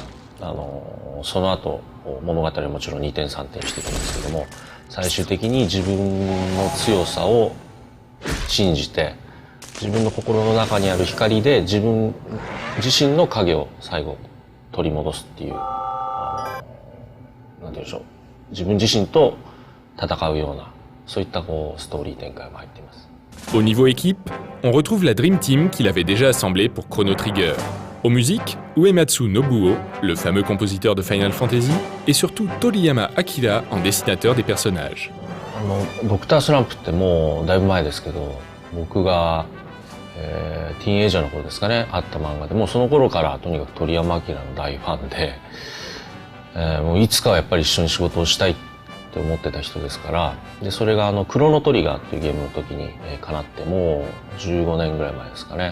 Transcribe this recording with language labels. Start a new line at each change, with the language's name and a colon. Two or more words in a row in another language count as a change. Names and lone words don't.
Japanese: その後物語はもちろん2点3点していくんですけども、最終的に自分の強さを信じて、自分の心の中にある光で自分自身の影を最後取り戻すっていう、なんて言うんでしょう、自分自身と戦うような、そういったこうストーリー展開も入っています。
French: Au niveau équipe, on retrouve la
English: Dream Team
French: qu'il avait déjà assemblée pour Chrono Trigger. Aux musiques, Uematsu Nobuo, le fameux compositeur de Final Fantasy, et surtout Toriyama Akira en dessinateur des personnages.
Japanese: ドクタースランプってもうだいぶ前ですけど、僕が、ティーンエイジャーの頃ですかね、あった漫画で、もうその頃からとにかく鳥山明の大ファンで、もういつかはやっぱり一緒に仕事をしたいって思ってた人ですから、でそれがクロノトリガーっていうゲームの時に、叶ってもう15年ぐらい前ですかね。